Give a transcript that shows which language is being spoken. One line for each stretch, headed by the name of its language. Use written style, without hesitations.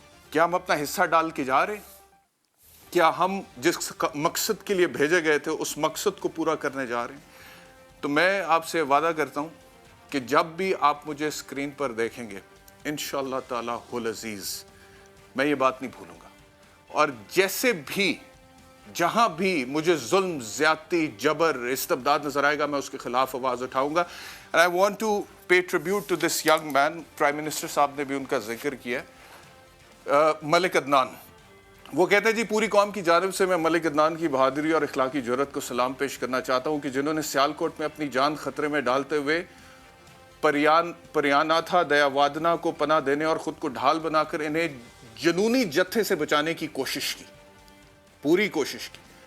Urdu: کیا ہم اپنا حصہ ڈال کے جا رہے ہیں؟ کیا ہم جس مقصد کے لیے بھیجے گئے تھے اس مقصد کو پورا کرنے جا رہے ہیں؟ تو میں آپ سے وعدہ کرتا ہوں کہ جب بھی آپ مجھے اسکرین پر دیکھیں گے انشاءاللہ تعالی العزیز میں یہ بات نہیں بھولوں گا. اور جیسے بھی جہاں بھی مجھے ظلم، زیادتی، جبر، استبداد نظر آئے گا میں اس کے خلاف آواز اٹھاؤں گا.
English: And I want to pay tribute to this young man.
Urdu: Prime minister صاحب نے بھی ان کا ذکر کیا. ملک عدنان، وہ کہتے ہیں جی پوری قوم کی جانب سے میں ملک عدنان کی بہادری اور اخلاقی جرأت کو سلام پیش کرنا چاہتا ہوں کہ جنہوں نے سیالکوٹ میں اپنی جان خطرے میں ڈالتے ہوئے پریاناتھا دیا وادنا کو پناہ دینے اور خود کو ڈھال بنا کر انہیں جنونی جتھے سے بچانے کی کوشش کی، پوری کوشش کی.